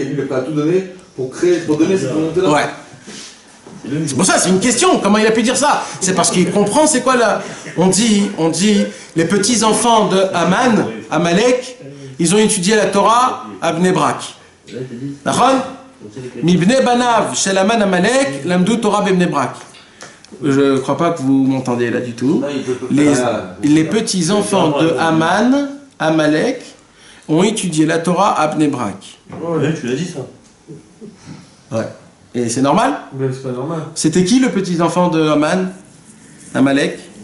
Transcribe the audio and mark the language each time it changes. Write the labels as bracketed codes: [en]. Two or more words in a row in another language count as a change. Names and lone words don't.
[fr] Lui, il est prêt à tout donner pour donner cette volonté-là. Ouais. C'est pour ça, c'est une question. Comment il a pu dire ça? C'est parce qu'il comprend c'est quoi là. On dit, les petits-enfants de Haman, Amalek, ils ont étudié la Torah à Bnei Brak. D'accord? [he] מבני בניו של המן עמלק למדו תורה בני ברק. [fr] Je ne crois pas que vous m'entendez là du tout. Les petits-enfants de Haman, Amalek, ont étudié la Torah à Bnei Brak. Ouais, tu l'as dit ça. Ouais. Et c'est normal? Mais c'est pas normal. C'était qui le petit-enfant de Haman, Amalek?